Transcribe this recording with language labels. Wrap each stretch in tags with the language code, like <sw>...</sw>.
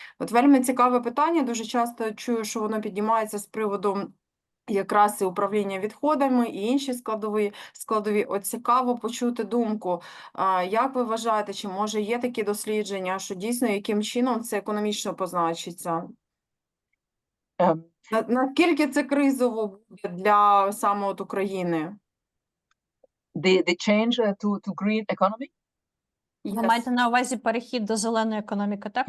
<uk>От вельми цікаве питання, дуже часто чую, що воно піднімається з приводу якраз і управління відходами, і інші складові. От цікаво почути думку. Як ви вважаєте, чи може є такі дослідження, що дійсно яким чином це економічно позначиться? Наскільки це кризово буде для саме от України?</uk> <en>The change to green economy?</en> <uk>Ви маєте на увазі перехід до зеленої економіки, так?</uk>